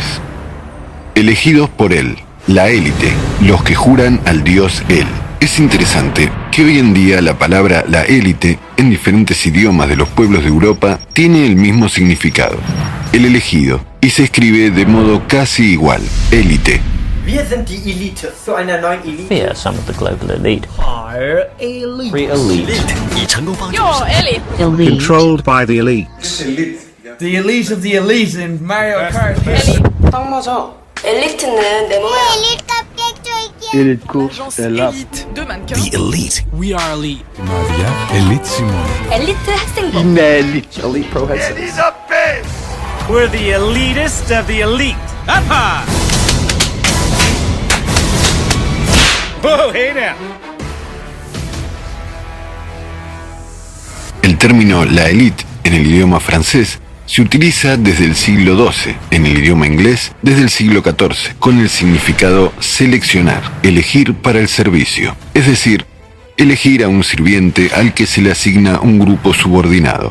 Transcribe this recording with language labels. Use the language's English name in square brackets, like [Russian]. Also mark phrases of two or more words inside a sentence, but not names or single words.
[Spanish] Elegidos por él, la élite, los que juran al dios él. Es interesante que hoy en día la palabra la élite, en diferentes idiomas de los pueblos de Europa, tiene el mismo significado, el elegido, y se escribe de modo casi igual, élite. [German] Wir sind die Elite zu einer neuen Elite. [English] We are some of the global elite. Our elite. Free elite. Controlled by the elites. The elite of the elite in Mario Kart. [Korean] 엘리트는 내 몸에 [English] Elite course, [French] c'est là. [English] The elite. We are elite. Nadia, elite Simone. [Korean] 엘리트 학생들. [English] Elite pro headset. We're the elitist of the elite. Up high! Whoa, hey now! [Spanish] El término la élite en el idioma francés se utiliza desde el siglo XII, en el idioma inglés desde el siglo XIV, con el significado seleccionar, elegir para el servicio, es decir, elegir a un sirviente al que se le asigna un grupo subordinado.